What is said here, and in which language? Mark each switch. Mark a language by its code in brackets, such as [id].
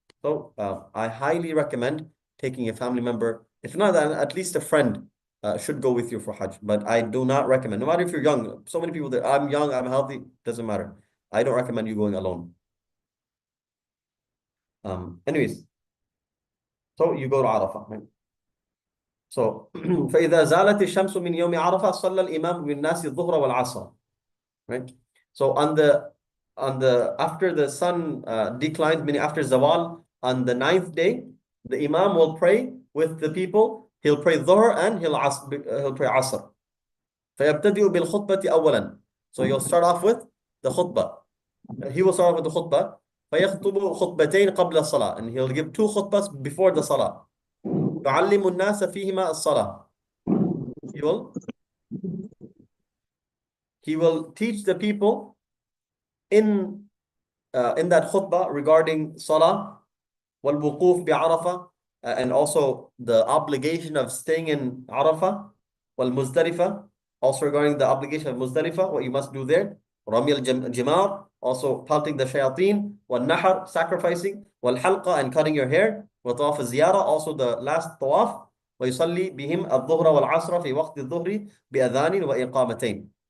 [en] So I highly recommend taking a family member, if not at least a friend, should go with you for Hajj. But I do not recommend, no matter if you're young, so many people that I'm young, I'm healthy, doesn't matter. I don't recommend you going alone. Anyways, so you go to Arafah, right? [ar] So فإذا زالت الشمس من يوم عرفة صلى الإمام بالناس الظهر والعصر, right? [en] So on the after the sun declines, meaning after Zawal, on the 9th day, the Imam will pray with the people. He'll pray Dhuhr and he'll pray Asr. [ar] فيبتدئ بالخطبة أولا. [en] So you'll start off with the khutbah. He will start off with the khutbah. [ar] فيخطب خطبتين قبل الصلاة. [en] And he'll give 2 khutbahs before the salah. [ar] يعلم الناس فيهما الصلاة. [en] He will teach the people in that khutbah regarding salah, [ar] والوقوف بعرفة, [en] and also the obligation of staying in Arafah, والمزدلفة, also regarding the obligation of Muzdalifah, what you must do there, [ar] رمي الجمار, [en] also pelting the shayateen, والنحر, sacrificing, والحلقة, and cutting your hair, [ar] وطواف الزيارة, [en] also the last طواف, [ar] ويصلي بهم الظهر والعصر في وقت الظهر بأذان وإقامتين.